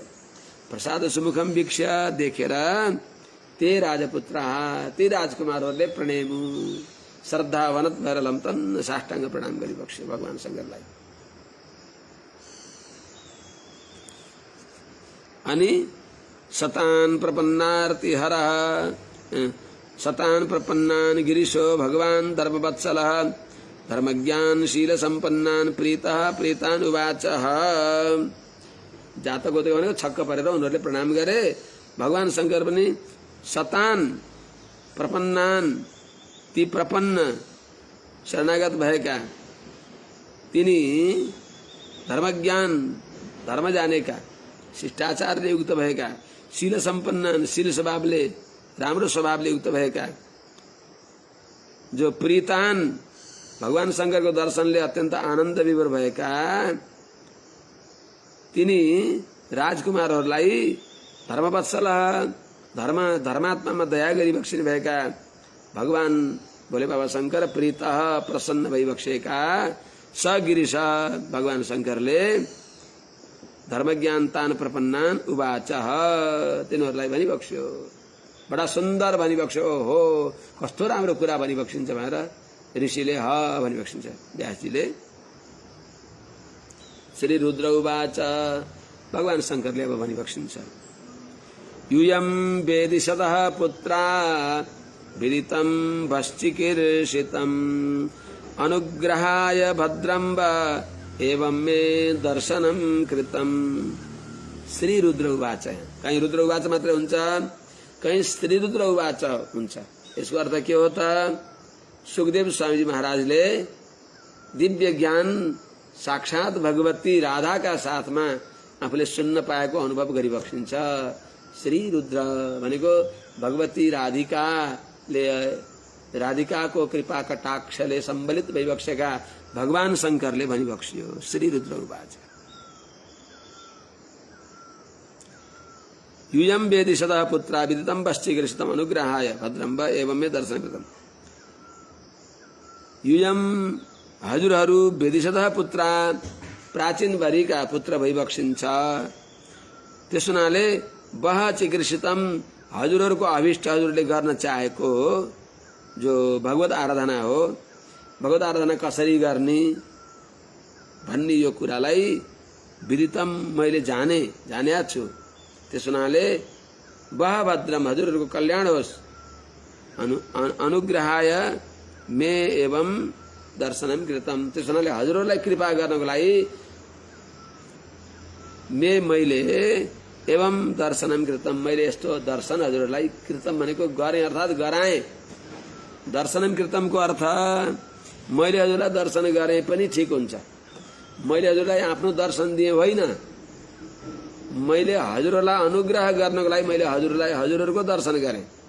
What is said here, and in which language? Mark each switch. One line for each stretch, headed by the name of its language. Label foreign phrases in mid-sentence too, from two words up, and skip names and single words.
Sanskrit: प्रसाद सुमुखम वीक्ष्य
Nepali: देखेर ते राजपुत्र ती राजकुमारहरूले प्रणेमु श्रद्धावनत भएर लम्तन साष्टाङ्ग प्रणाम गरिबक्स्यो भगवान शंकरलाई।
Sanskrit: अनि शतान प्रपन्नार्ति हरः शतान प्रपन्नान गिरीशो भगवान धर्मवत्सलः धर्मज्ञान शील संपन्नान प्रीतः प्रीतान उवाचः।
Nepali: जातक होते भनेको छक्क परेर उनीहरूले प्रणाम गरे। भगवान शंकर पनि
Sanskrit: शतान प्रपन्नान
Nepali: ती प्रपन्न शरणागत भएका तिनी धर्मज्ञान धर्म जानेका शिष्टाचारले युक्त भएका शील सम्पन्न शील स्वभावले राम्रो स्वभावले युक्त भएका जो प्रीतान भगवान शंकरको दर्शनले अत्यन्त आनन्द विभोर भएका तिनी राजकुमारहरूलाई धर्मवत्सल धर्मात्मामा दया गरी बक्सिने भएका भगवान भोले बाबा शंकर प्रीतः प्रसन्न भइबक्सेका स गिरीश भगवान शंकरले
Sanskrit: धर्मज्ञानतान प्रपन्नान उवाचः
Nepali: तिनीहरूलाई भनिबक्स्यो। बडा सुन्दर भनिबक्स्यो। हो कस्तो राम्रो कुरा भनिबक्सिन्छ भनेर ऋषिले ह भनिबक्सिन्छ। व्यासजीले
Sanskrit: श्री रुद्र उवाच
Nepali: भगवान शंकरले अब भनिबक्सिन्छ।
Sanskrit: यूयं वेदिशतः पुत्रा विदितं भश्चिकीर्षितम् अनुग्रहाय भद्रम्ब एवं मे दर्शनम कृतम। श्री रुद्र उवाच
Nepali: कहीं
Sanskrit: रुद्र उवाच
Nepali: मात्र हुन्छ कहीं
Sanskrit: श्री रुद्र उवाच
Nepali: हुन्छ। यसको अर्थ के हो त सुखदेव स्वामीजी महाराजले दिव्य ज्ञान साक्षात भगवती राधाका साथमा आफूले सुन्न पाएको अनुभव गरिबक्सिन्छ। श्री रुद्र भनेको भगवती राधिकाको कृपा कटाक्षले सम्बलित भइबक्सेका भगवान शंकरले भनिबक्स्यो।
Sanskrit: श्री रुद्र उवाच यूयं वेदि सदा पुत्रा विदितं वश्चीकृष्टम् अनुग्रहाय भद्रम्ब एवं मे दर्शन कृतम्।
Nepali: यूयं हजुरहरू
Sanskrit: वेदि सदा पुत्रा
Nepali: प्राचीन भरिका पुत्र भइबक्सिन्छ। त्यस हुनाले
Sanskrit: वह चिकीर्षितम
Nepali: हजुरहरूको अभिष्ट हजुरले गर्न चाहेको जो भगवत आराधना हो भगवत आराधना कसरी गर्ने भन्ने यो कुरालाई विदितम मैले जानेको छु। त्यस हुनाले
Sanskrit: वह भद्रम
Nepali: हजुरहरूको कल्याण होस्
Sanskrit: अनुग्रहाय मे एवं दर्शनम कृतम।
Nepali: त्यस हुनाले हजुरहरूलाई कृपा गर्नको लागि मैले
Sanskrit: एवं दर्शनम कृतम
Nepali: मैले यस्तो दर्शन हजुरहरूलाई कृतम भनेको गरेँ अर्थात गराएँ।
Sanskrit: दर्शनम कृतमको
Nepali: अर्थ मैले हजुरलाई दर्शन गरेँ पनि ठिक हुन्छ। मैले हजुरलाई आफ्नो दर्शन दिएँ होइन मैले हजुरहरूलाई अनुग्रह गर्नको लागि मैले हजुरहरूको दर्शन गरेँ।